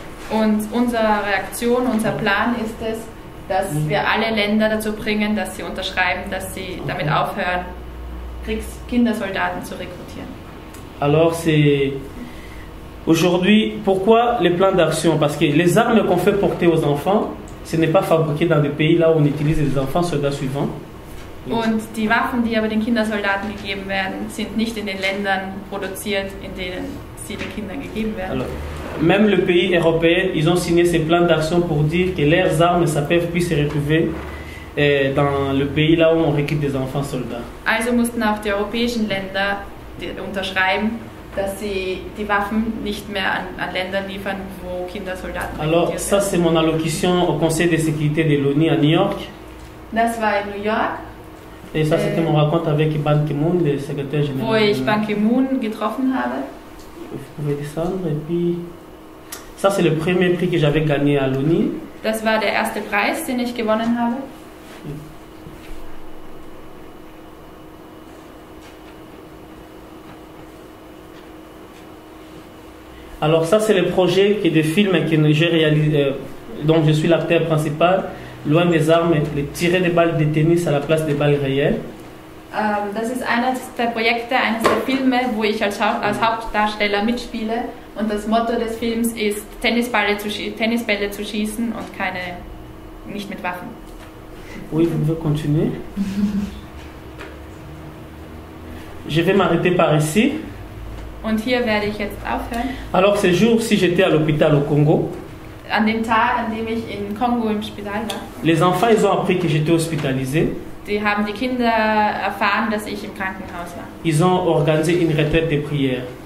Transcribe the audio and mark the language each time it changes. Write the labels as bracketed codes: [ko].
[de] Und unsere Reaktion, unser Plan ist es, dass wir alle Länder dazu bringen, dass sie unterschreiben, dass sie damit aufhören, Kindersoldaten zu rekrutieren. [fr] Alors c'est aujourd'hui, pourquoi les plans d'action? Parce que les armes qu'on fait porter aux enfants, ce n'est pas fabriqué dans des pays là où on utilise les enfants soldats suivants. [de] Und die Waffen, die aber den Kindersoldaten gegeben werden, sind nicht in den Ländern produziert, in denen sie den Kindern gegeben werden. [fr] Alors, même les pays européens, ils ont signé ces plans d'action pour dire que leurs armes, ça peut plus se retrouver dans le pays là où on recrute des enfants soldats. [de] Also mussten auch die europäischen Länder unterschreiben, dass sie die Waffen nicht mehr an Länder liefern, wo Kindersoldaten [fr] Alors, [de] rekrutiert [fr] ça [de] werden. [fr] c'est mon allocution au Conseil de sécurité de l'ONU à New York. [de] Das war in New York, [fr] Et ça c'était mon rencontre avec Ban Ki-moon, le secrétaire général. [de] wo ich Ban Ki-moon getroffen habe. [fr] Vous pouvez descendre et puis... Ça c'est le premier prix que j'avais gagné à l'ONU. [de] Das war der erste Preis, den ich gewonnen habe. [fr] Alors ça c'est le projet de film que j'ai réalisé, dont je suis l'acteur principal, Loin des armes, les tirer des balles de tennis à la place des balles réelles. [de] Das ist eines der Projekte, eines der Filme, wo ich als Hauptdarsteller mitspiele. Und das Motto des Films ist, Tennisbälle zu schießen und nicht mit Waffen. [fr] Oui, vous pouvez continuer. Je vais m'arrêter par ici. [de] Und hier werde ich jetzt aufhören. [fr] Alors, ce jour-ci, j'étais à l'hôpital au Congo. [de] An dem Tag, an dem ich in Kongo im Spital war, [fr] Les enfants, ils ont appris que j'étais hospitalisé. [de] die haben die Kinder erfahren, dass ich im Krankenhaus war. [fr] Ils ont organisé une retraite de prière.